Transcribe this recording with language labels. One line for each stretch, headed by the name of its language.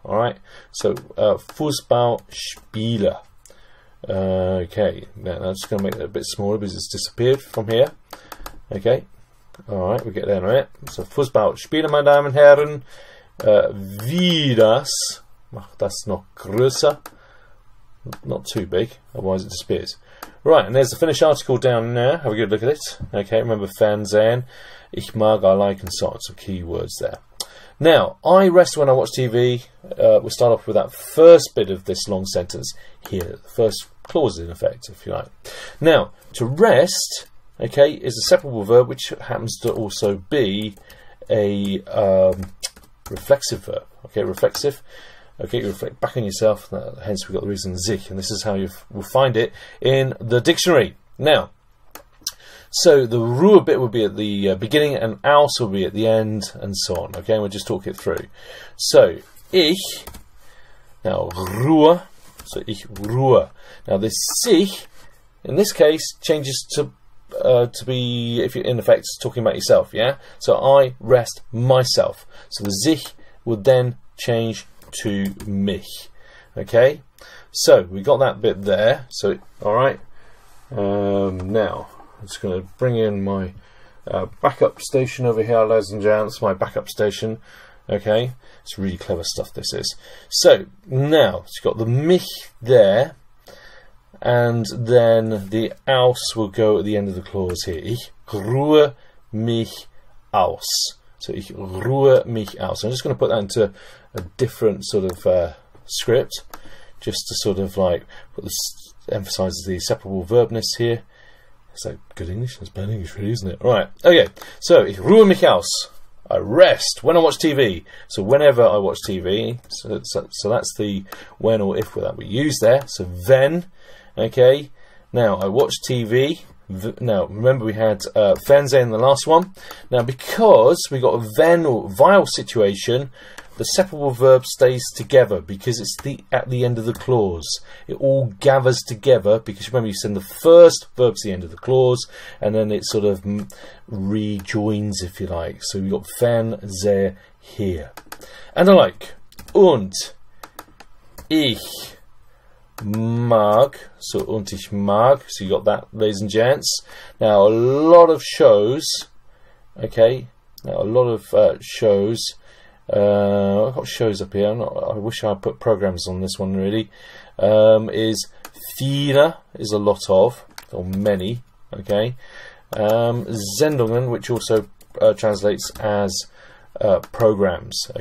English: Alright, so Fußballspieler. Okay, now I'm just going to make that a bit smaller because it's disappeared from here. Okay, alright, we get there in a minute.
German: So Fußballspieler, meine Damen und Herren. Wie das? Mach das noch größer.
English: Not too big, otherwise it disappears. Right, and there's the finished article down there. Have a good look at it. Okay, remember Fernsehen,
German: ich mag,
English: I like, and so on. Some key words there. Now, I rest when I watch TV. We'll start off with that first bit of this long sentence here. The first clause, in effect, if you like. Now, to rest, okay, is a separable verb which happens to also be a reflexive verb. Okay, reflexive. Okay, you reflect back on yourself, hence we've got the reason sich, and this is how you will find it in the dictionary. Now, so the Ruhe bit will be at the beginning and aus will be at the end, and so on. Okay, and we'll just talk it through.
German: So, ich, now Ruhe, so ich Ruhe.
English: Now this sich, in this case, changes to be, if you're in effect talking about yourself, yeah? So I rest myself. So the sich would then change to mich. Okay, so we got that bit there. So alright, now I'm just going to bring in my backup station over here, ladies and gents, my backup station. Okay, it's really clever stuff this is. So now it's got the mich there, and then the aus will go at the end of the clause here.
German: Ich ruhe mich aus. So ich ruhe mich aus.
English: I'm just going to put that into a different sort of script, just to sort of like put this, emphasises the separable verbness here. It's like good English, that's bad English really, isn't it?
German: Right, okay, so ich ruhe mich aus.
English: I rest when I watch TV. So whenever I watch TV, so that's the when or if that we use there. So wenn, okay, now I watch TV. Now remember we had Fernsehen in the last one. Now because we got a wenn or weil situation, the separable verb stays together because it's at the end of the clause. It all gathers together because remember you send the first verb to the end of the clause and then it sort of rejoins, if you like. So we got Fernsehen here. And I like
German: und ich mag,
English: so und ich mag, so you got that, ladies and gents. Now a lot of shows, okay, now a lot of shows, I've got shows up here, I wish I put programs on this one really, is viele, is a lot of, or many, okay, Sendungen, which also translates as programs.